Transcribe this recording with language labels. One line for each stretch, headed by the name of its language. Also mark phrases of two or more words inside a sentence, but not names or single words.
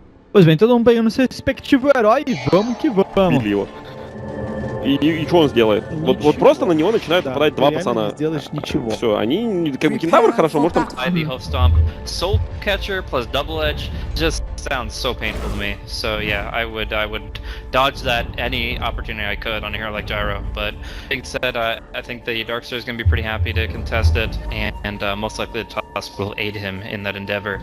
Portuguese: Pois bem, todo mundo pegando seu respectivo herói e vamos que vamos.
Russian: Справедливо. И что он сделает? Вот просто на него начинают нападать два пацана. Не сделаешь ничего. Все, они как бы кентавр хорошо, может там...
English: Ivy, Hoof Stomp, Soul Catcher plus Double Edge just sounds so painful to me. So yeah, I would dodge that any opportunity I could on a hero like Gyro. But being said, I think the Darkster is going to be pretty happy to contest it, and most likely the Tusk will aid him in that endeavor.